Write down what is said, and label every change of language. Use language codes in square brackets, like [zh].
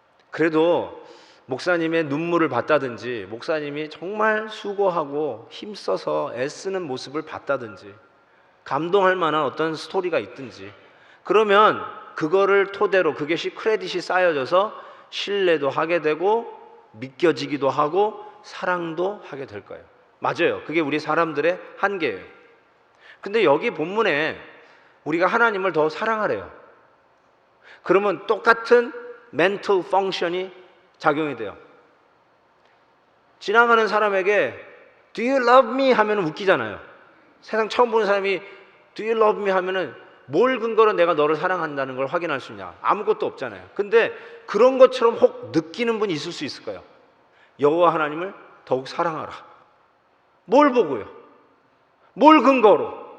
[ko] 그래도 목사님의 눈물을 봤다든지 목사님이 정말 수고하고 힘써서 애쓰는 모습을 봤다든지 감동할 만한 어떤 스토리가 있든지 그러면 그거를 토대로 그것이 크레딧이 쌓여져서 신뢰도 하게 되고 믿겨지기도 하고 사랑도 하게 될 거예요. 맞아요. 그게 우리 사람들의 한계예요. 근데 여기 본문에 우리가 하나님을 더 사랑하래요. 그러면 똑같은 멘탈 펑션이 작용이 돼요. 지나가는 사람에게 [en] Do you love me? [ko] 하면 웃기잖아요. 세상 처음 보는 사람이 [en] Do you love me? [ko] 하면은 뭘 근거로 내가 너를 사랑한다는 걸 확인할 수 있냐? 아무것도 없잖아요. 근데 그런 것처럼 혹 느끼는 분이 있을 수 있을 거예요. 여호와 하나님을 더욱 사랑하라. 뭘 보고요? 뭘 근거로?